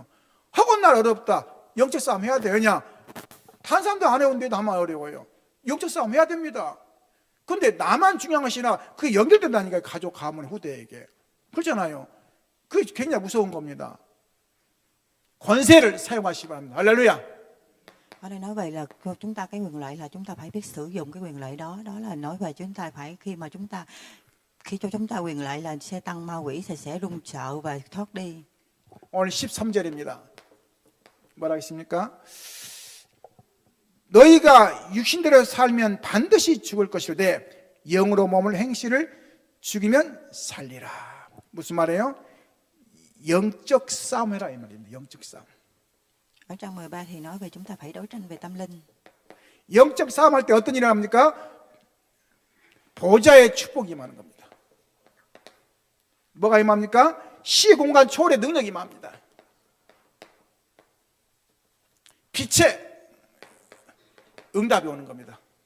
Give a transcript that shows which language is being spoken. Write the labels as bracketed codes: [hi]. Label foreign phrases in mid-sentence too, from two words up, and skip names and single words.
[ko] 허구한 날 어렵다. 영적 싸움 해야 돼요. 왜냐? 다른 사람도 안 해온데 나만 어려워요. 영적 싸움 해야 됩니다. 근데 나만 중요한 것이나 그게 연결된다니까요. 가족, 가문, 후대에게. 그렇잖아요. 그게 굉장히 무서운 겁니다. 권세를 사용하시기 바랍니다. 할렐루야. [vi] Ở đây nói về là chúng ta cái quyền lợi là chúng ta phải biết sử dụng cái quyền lợi đó. Đó là nói về chúng ta phải khi cho chúng ta quyền lợi là sẽ tăng ma quỷ sẽ run sợ và thoát đi. [ko] 오늘 13절입니다. 뭐라 했습니까? 너희가 육신대로 살면 반드시 죽을 것이로되 영으로 몸을 행실을 죽이면 살리라. 무슨 말이에요? 영적 싸움 해라 이 말입니다. 영적 싸움. [vi] Ở trang 13 thì nói về chúng ta phải đấu tranh về tâm linh. [ko] 영적 싸움할 때 어떤 일이 합니까? 보좌의 축복이 임하는 겁니다. 뭐가 임합니까? 시공간 초월의 능력이 임합니다. 빛의 응답이 오는 겁니다.